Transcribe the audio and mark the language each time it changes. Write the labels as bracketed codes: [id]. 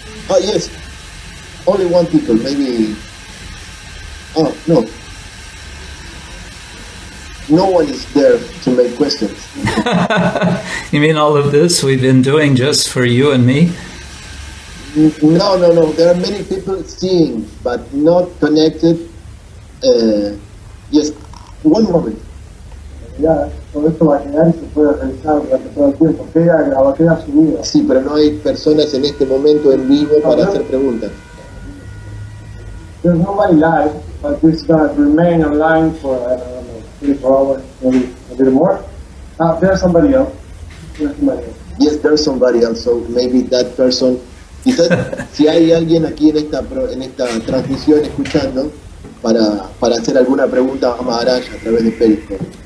[en] Oh yes, only one people, maybe. Oh no, no one is there to make questions. You mean all of this we've been doing just for you and me? No. There are many people seeing, but not connected. Yes, one moment. [es] Ya, todo esto va a quedar y se puede revisar durante todo el tiempo. Queda subido. Sí, pero no hay personas en este momento en vivo para hacer preguntas. [en] There's nobody live, but this gonna remain online for, I don't know, 3-4 hours, maybe a bit more. There's somebody else. Yes, there's somebody else, so maybe that person. [es] Quizás si hay alguien aquí en esta transmisión escuchando para hacer alguna pregunta a Maharaj a través de Periscope.